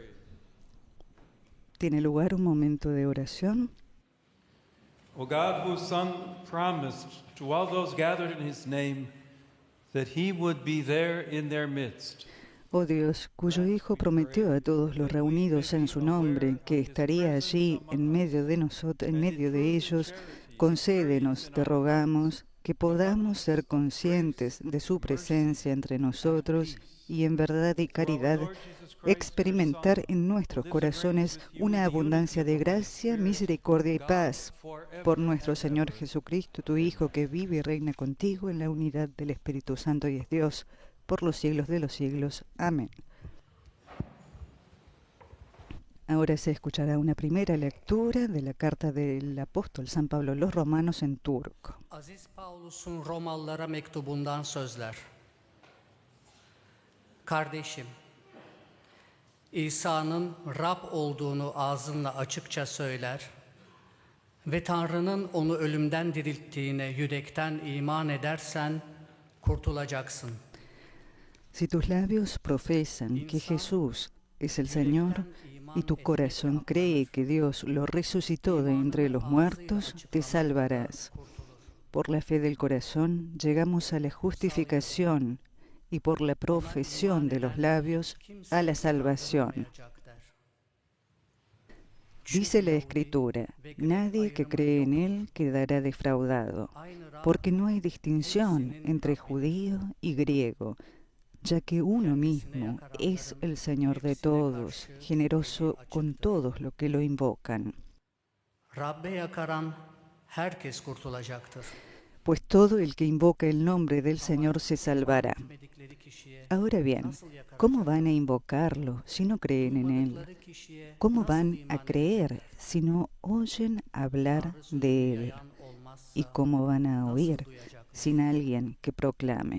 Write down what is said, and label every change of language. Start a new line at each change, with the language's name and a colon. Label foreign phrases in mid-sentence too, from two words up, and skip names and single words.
Spanish: Tiene lugar un momento de oración.
English: O God, whose Son promised to all those gathered in his name that he would be there in their midst.
Spanish: Oh Dios, cuyo Hijo prometió a todos los reunidos en su nombre que estaría allí en medio de nosotros, en medio de ellos, concédenos, te rogamos, que podamos ser conscientes de su presencia entre nosotros y en verdad y caridad experimentar en nuestros corazones una abundancia de gracia, misericordia y paz por nuestro Señor Jesucristo, tu Hijo, que vive y reina contigo en la unidad del Espíritu Santo y es Dios por los siglos de los siglos. Amén. Ahora se escuchará una primera lectura de la carta del apóstol San Pablo a los Romanos en turco.
Turkish: Aziz Paulus'un Romalılara mektubundan sözler. Kardeşim, İsa'nın Rab olduğunu ağzınla açıkça söyler ve Tanrı'nın onu ölümden dirilttiğine yürekten iman edersen kurtulacaksın.
Spanish: Si tus labios profesan que Jesús es el Señor y tu corazón cree que Dios lo resucitó de entre los muertos, te salvarás. Por la fe del corazón llegamos a la justificación y por la profesión de los labios a la salvación. Dice la Escritura, nadie que cree en Él quedará defraudado, porque no hay distinción entre judío y griego, ya que uno mismo es el Señor de todos, generoso con todos los que lo invocan.
Turkish: Rabbe yakaran herkes kurtulacaktır.
Spanish: Pues todo el que invoca el nombre del Señor se salvará. Ahora bien, ¿cómo van a invocarlo si no creen en Él? ¿Cómo van a creer si no oyen hablar de Él? ¿Y cómo van a oír sin alguien que proclame?